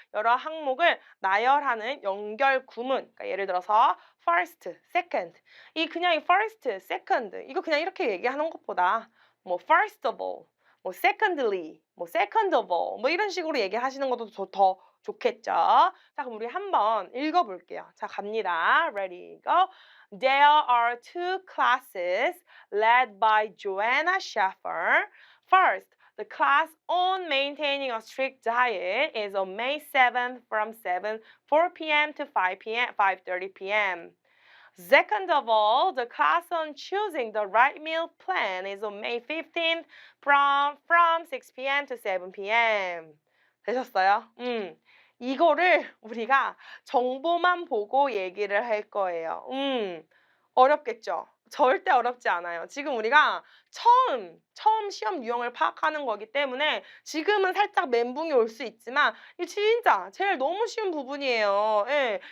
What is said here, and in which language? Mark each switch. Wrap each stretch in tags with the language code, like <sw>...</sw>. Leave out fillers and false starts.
<ko>여러 항목을 나열하는 연결 구문, 그러니까 예를 들어서 first, second, 이 그냥 이 first, second 이거 그냥 이렇게 얘기하는 것보다 뭐</ko> <en>first of all, 뭐 secondly, 뭐 second of all</en> <ko>뭐 이런 식으로 얘기하시는 것도 더 좋겠죠. 자, 그럼 우리 한번 읽어볼게요.</ko> <en>자,</en> <ko>갑니다.</ko> <en>Ready, go. There are two classes led by Joanna Schaffer. First, the class on maintaining a strict diet is on May 7th from 4 p.m. to 5:30 p.m. Second of all, the class on choosing the right meal plan is on May 15th from 6 p.m. to 7 p.m.</en> <ko>되셨어요? 이거를 우리가 정보만 보고 얘기를 할 거예요. 어렵겠죠? 절대 어렵지 않아요. 지금 우리가 처음 시험 유형을 파악하는 거기 때문에 지금은 살짝 멘붕이 올 수 있지만 이게 진짜 제일 너무 쉬운 부분이에요. 예.</ko>